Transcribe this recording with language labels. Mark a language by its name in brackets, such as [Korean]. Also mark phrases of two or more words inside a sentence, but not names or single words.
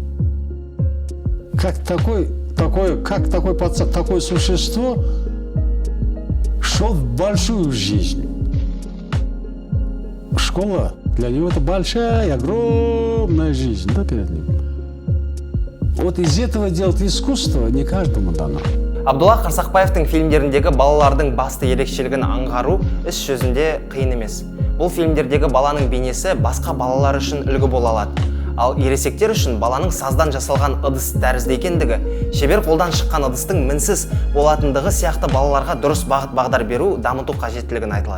[Russian] Как такой пацан, такое существо шел в большую жизнь. Школа для него это большая, огромная жизнь, да, перед ним. Вот из этого делать искусство не каждому дано. [Kazakh] Абдулла Қарсақбаевтың фильмдеріндегі балалардың басты ерекшелігін аңғару іс жүзінде қиын емес. Бұл фильмдердегі баланың бейнесі басқа балалар үшін үлгі бола алады. Ал ересектер үшін баланың саздан жасалған ыдыс тәрізді екендігі, шебер қолдан шыққан ыдыстың мінсіз болатындығы сияқты балаларға дұрыс бағыт-бағдар беру, дамыту қажеттілігін айтылады.